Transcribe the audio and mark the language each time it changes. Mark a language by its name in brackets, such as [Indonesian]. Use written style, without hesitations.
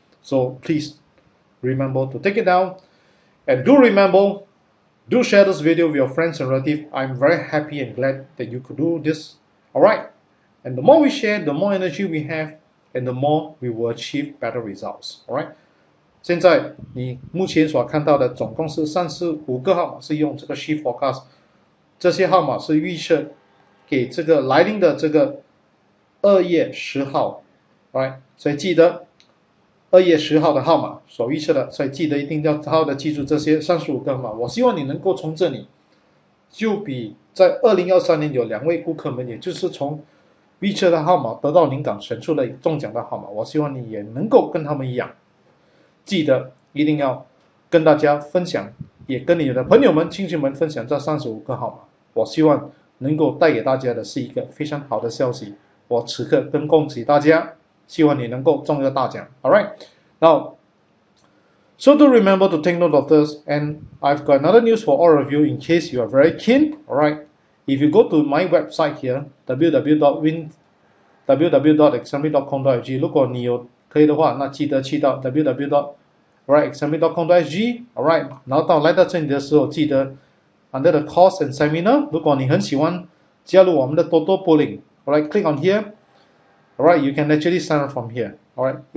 [English] So please remember to take it down. And do remember, do share this video with your friends and relatives. I'm very happy and glad that you could do this. Alright? And the more we share, the more energy we have, and the more we will achieve better results. Alright? [Chinese] 现在你目前所看到的总共是35个号码，是用这个 Shift Forecast， 这些号码是预测给这个来临的这个2月10号 ，right？所以记得2月10号的号码所预测的，所以记得一定要好好的记住这些35个号码。我希望你能够从这里，就比在2023年有2位顾客们，也就是从预测的号码得到灵感，选出了中奖的号码。我希望你也能够跟他们一样。记得一定要跟大家分享，也跟你的朋友们、亲戚们分享这35个号码。我希望能够带给大家的是一个非常好的消息。我此刻跟恭喜大家，希望你能够中一个大奖。 [English] All right, now, so do remember to take note of this. And I've got another news for all of you in case you are very keen. All right, if you go to my website here, www.example.com.sg， [Chinese] 如果你有可以的话，那记得去到 [English] www.example.com.sg，alright， [Chinese] 然后来到这里的时候，记得 [English] under the course and seminar， [Chinese] 如果你很喜欢加入我们的 [English] Toto Polling，alright， click on here，alright， you can actually sign up from here，alright。